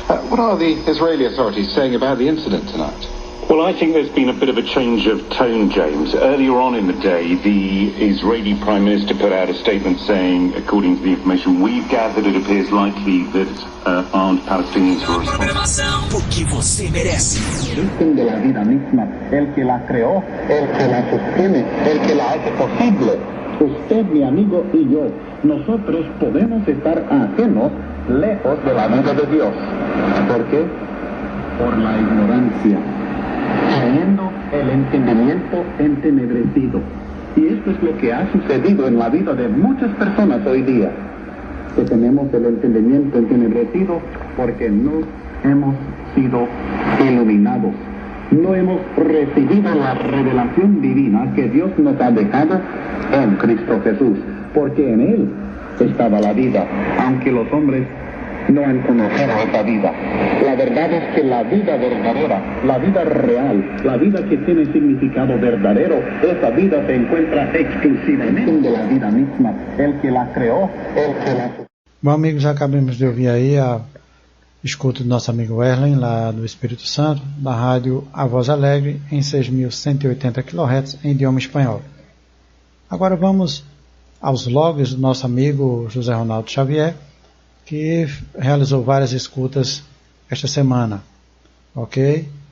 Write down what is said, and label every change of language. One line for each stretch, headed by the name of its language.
English: What are the Israeli authorities saying about the incident tonight? Well, I think there's been a bit of a change of tone, James. Earlier on in the day, the Israeli Prime Minister put out a statement saying, according to the information we've gathered, it appears likely that armed Palestinians were responsible.
Portuguese: Porque você merece.
Spanish: De la vida misma, el que la creó, el que la sostiene, el que la hace posible. Usted, mi amigo, y yo, nosotros podemos estar ajenos, lejos de la vida de Dios. ¿Por qué? Por la ignorancia, teniendo el entendimiento entenebrecido. Y esto es lo que ha sucedido en la vida de muchas personas hoy día, que tenemos el entendimiento entenebrecido porque no hemos sido iluminados. No hemos recibido la revelación divina que Dios nos ha dejado en Cristo Jesús, porque en Él estaba la vida, aunque los hombres no han conocido esa vida. La verdad es que la vida verdadera, la vida real, la vida que tiene significado verdadero, esa vida se encuentra exclusivamente de la vida misma, el que la creó, el que la...
Portuguese: Bom, amigos, acabamos de ouvir aí a escuta do nosso amigo Erlen, lá do Espírito Santo, da rádio A Voz Alegre, em 6.180 kHz, em idioma espanhol. Agora vamos aos logs do nosso amigo José Ronaldo Xavier, que realizou várias escutas esta semana. Ok?